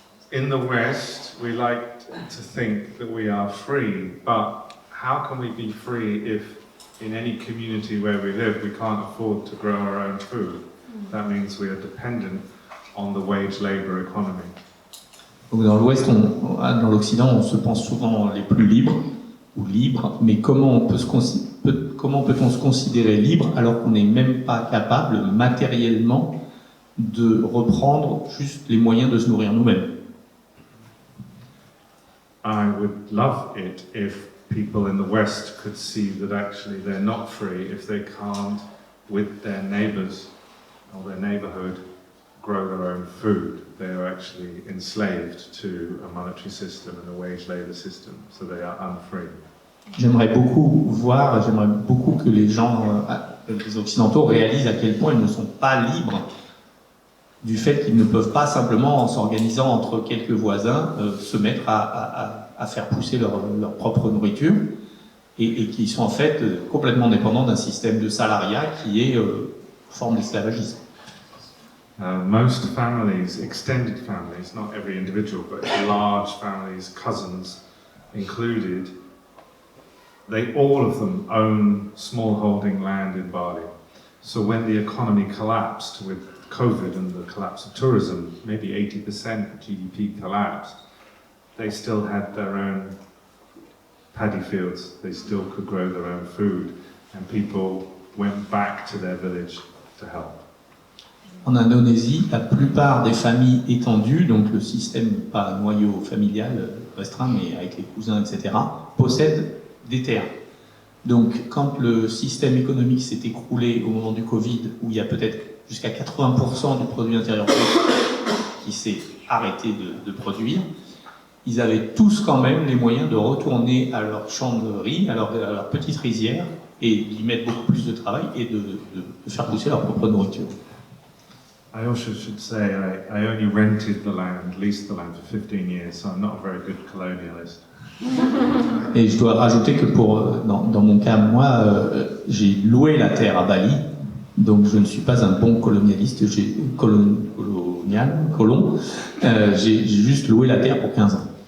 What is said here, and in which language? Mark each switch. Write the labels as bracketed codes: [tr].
[en] In the West, we like to think that we are free, but how can we be free if in any community where we live we can't afford to grow our own food? That means we are dependent on the wage labour economy. [fr] Donc dans l'Ouest, dans l'Occident, on se pense souvent les plus libres ou libres, mais comment peut-on se considérer libre alors qu'on n'est même pas capable matériellement de reprendre juste les moyens de se nourrir nous-mêmes? [en] I would love it if people in the West could see that actually they're not free if they can't, with their neighbours or their neighbourhood, grow their own food. They are actually enslaved to a monetary system and a wage labour system, so they are unfree. [fr] J'aimerais beaucoup que les gens, les Occidentaux, réalisent à quel point ils ne sont pas libres du fait qu'ils ne peuvent pas simplement, en s'organisant entre quelques voisins, se mettre à faire pousser leur propre nourriture et qui sont en fait complètement dépendants d'un système de salariat qui est forme d'esclavagisme. [en] Most families, extended families, not every individual, but large families, cousins included, all of them own small-holding land in Bali. So when the economy collapsed with COVID and the collapse of tourism, maybe 80% of GDP collapsed, they still had their own paddy fields, they still could grow their own food, and people went back to their village to help. [fr] En Indonésie, la plupart des familles étendues, donc le système pas noyau familial restreint, mais avec les cousins, etc., possèdent des terres. Donc, quand le système économique s'est écroulé au moment du Covid, où il y a peut-être jusqu'à 80% du produit intérieur brut qui s'est arrêté de produire, ils avaient tous quand même les moyens de retourner à leur champ de riz, à leur petite rizière, et d'y mettre beaucoup plus de travail et de faire pousser leur propre nourriture. [en] I also should say I only rented the land, leased the land for 15 years, so I'm not a very good colonialist. [fr] Et je dois rajouter que dans mon cas, moi, j'ai loué la terre à Bali, donc je ne suis pas un bon colonialiste, colon. J'ai juste loué la terre pour 15 ans.